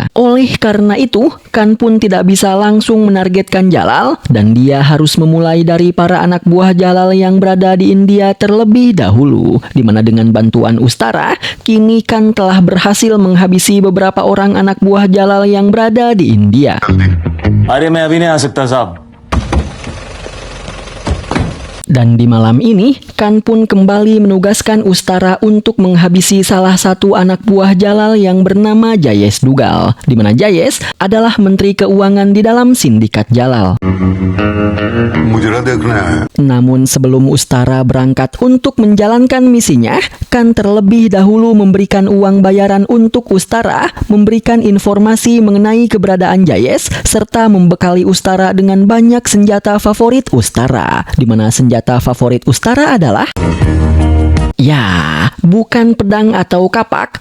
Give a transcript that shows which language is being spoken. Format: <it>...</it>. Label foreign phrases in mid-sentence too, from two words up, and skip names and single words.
<id>Oleh karena itu, Khan pun tidak bisa langsung menargetkan Jalal dan dia harus memulai dari para anak buah Jalal yang berada di India terlebih dahulu, di mana dengan bantuan Ustara, kini Khan telah berhasil menghabisi beberapa orang anak buah Jalal yang berada di India.</id> <hi>अरे मैं अभी नहीं आ सकता साहब.</hi> <id>Dan di malam ini, Khan pun kembali menugaskan Ustara untuk menghabisi salah satu anak buah Jalal yang bernama Jayes Dugal, di mana Jayes adalah menteri keuangan di dalam sindikat Jalal. Namun sebelum Ustara berangkat untuk menjalankan misinya, Khan terlebih dahulu memberikan uang bayaran untuk Ustara, memberikan informasi mengenai keberadaan Jayes, serta membekali Ustara dengan banyak senjata favorit Ustara, di mana senjata favorit Ustara adalah bukan pedang atau kapak.</id>